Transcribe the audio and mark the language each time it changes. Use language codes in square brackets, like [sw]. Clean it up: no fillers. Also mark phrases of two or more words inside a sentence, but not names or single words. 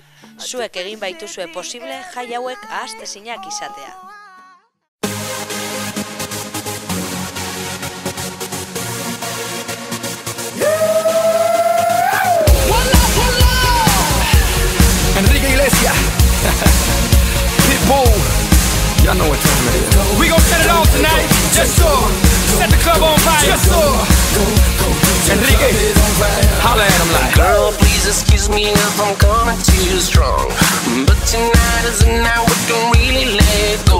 [eu] Zuek egin baituzue posible jai hauek ahaztezinak izatea. [en] Enrique Iglesias, Pitbull, y'all know what time it is. We gon' set it off tonight, just so. Set the club on fire, just so. Enrique, holla at him like. Girl, please excuse me if I'm coming too strong, but tonight is the night we can really let go.